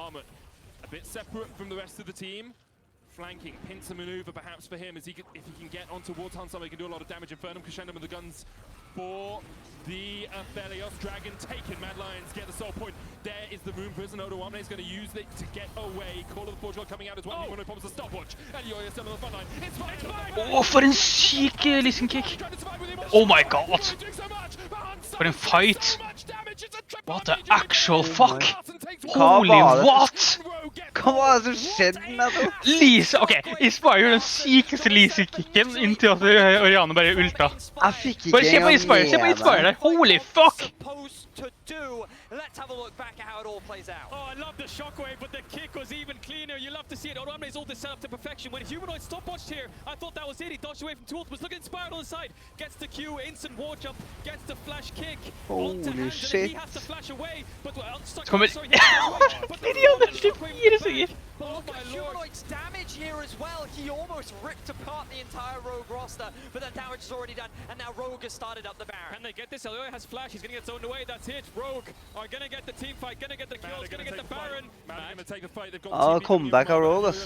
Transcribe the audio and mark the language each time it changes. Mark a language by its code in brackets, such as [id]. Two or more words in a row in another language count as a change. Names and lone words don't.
[en] Armut a bit separate from the rest of the team. Flanking, pincer maneuver perhaps for him, as if he can get on towards Hans Summer, he can do a lot of damage. Infernum Crescendo with the guns for the Aphelios. Dragon taken, Mad Lions get the soul point. There is the Moon Prison. Odoamne is going to use it to get away. Call of the Portugal coming out as well. Humanoid pops a stopwatch. Alyoya still on the front line. It's fine. [no] For en syk listen kick. [en] Oh my god. [no] For en fight. [en] What the actual fuck? Holy what? [no] Hva var det som skjedde med det? Lise, ok, Inspire gjør den sykeste Lise-kicken inntil at Orianna bare ulta. Jeg fikk ikke bare se på Inspire der. [en] Holy fuck! Let's have a look back at how it all plays out. Oh, I love the shockwave, but the kick was even cleaner. You love to see it. Odoamne's ult is set up to perfection. When Humanoid stopwatched here, I thought that was it. He dodged away from 2 ultimates. Look at Inspired on the side. Gets the Q, instant ward jump, gets the flash kick. Holy shit. He has to flash away, but unstuck. [no] Kommer... Videoen er 24 sekunder. [en] But look at Humanoid's damage here as well. He almost ripped apart the entire Rogue roster, but that damage is already done, and now Rogue has started up the Baron. Can they get this? Elioya has flash, he's gonna get zoned away, that's it. Rogue are gonna get the team fight, gonna get the kills, gonna get the Baron. Mad gonna take the fight, they've got [no] comeback av Rogue, ass.